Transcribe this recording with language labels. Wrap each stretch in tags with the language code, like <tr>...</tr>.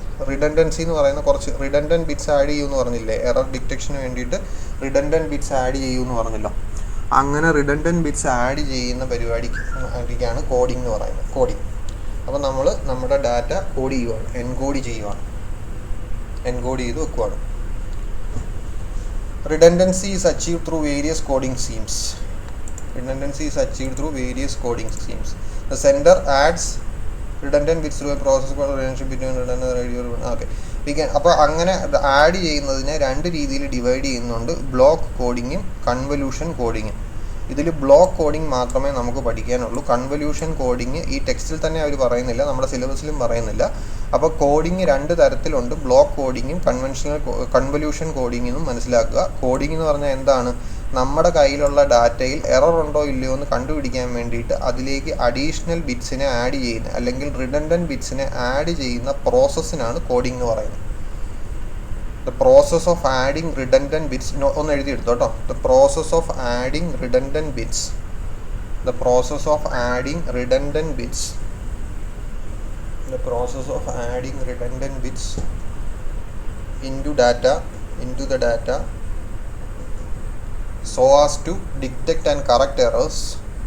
<ml>Redundancy എന്ന് പറയുന്ന കുറച്ച് റിഡൻഡൻറ്റ് ബിറ്റ്സ് ആഡ് ചെയ്യുമെന്ന് പറഞ്ഞില്ലേ, എറർ ഡിറ്റക്ഷന് വേണ്ടിയിട്ട് റിഡൻഡൻറ്റ് ബിറ്റ്സ് ആഡ് ചെയ്യുമെന്ന് പറഞ്ഞല്ലോ. അങ്ങനെ റിഡൻഡൻറ്റ് ബിറ്റ്സ് ആഡ് ചെയ്യുന്ന പരിപാടിക്കാണ് കോഡിംഗ് എന്ന് പറയുന്നത്. കോഡിംഗ് അപ്പോൾ നമ്മൾ നമ്മുടെ ഡാറ്റ കോഡ് ചെയ്യുവാണ്, എൻകോഡ് ചെയ്യുവാണ്, എൻകോഡ് ചെയ്ത് വെക്കുവാണ്.</ml> <en>Redundancy is achieved through various coding schemes. Redundancy is achieved through various coding schemes. The sender adds redundant bits through a process called relationship between redundant radio. Okay.</en> <ml>അപ്പോൾ അങ്ങനെ add ചെയ്യുന്നതിനെ രണ്ട് രീതിയിൽ divide ചെയ്യുന്നുണ്ട്, block കോഡിങ്ങും convolution കോഡിങ്ങും. ഇതിൽ block coding മാത്രമേ നമുക്ക് പഠിക്കാനുള്ളൂ. Convolution coding ഈ ടെക്സ്റ്റിൽ തന്നെ അവർ പറയുന്നില്ല, നമ്മുടെ സിലബസിലും പറയുന്നില്ല. അപ്പോൾ കോഡിങ് രണ്ട് തരത്തിലുണ്ട്, ബ്ലോക്ക് കോഡിങ്ങും കൺവല്യൂഷൻ കോഡിങ്ങും മനസ്സിലാക്കുക. കോഡിംഗ് എന്ന് പറഞ്ഞാൽ എന്താണ്? നമ്മുടെ കയ്യിലുള്ള ഡാറ്റയിൽ എറർ ഉണ്ടോ ഇല്ലയോ എന്ന് കണ്ടുപിടിക്കാൻ വേണ്ടിയിട്ട് അതിലേക്ക് അഡീഷണൽ ബിറ്റ്സിനെ ആഡ് ചെയ്യുന്ന അല്ലെങ്കിൽ റിഡൻഡൻറ്റ് ബിറ്റ്സിനെ ആഡ് ചെയ്യുന്ന പ്രോസസ്സിനാണ് കോഡിംഗ് എന്ന് പറയുന്നത്.</ml> <en>The process of adding redundant bits,</en> <ml>ഒന്ന് എഴുതിയെടുത്തോ കേട്ടോ.</ml> <en>The process of adding redundant bits. The process of adding redundant bits. The process of adding redundant bits into the data so as to detect and correct errors.</en>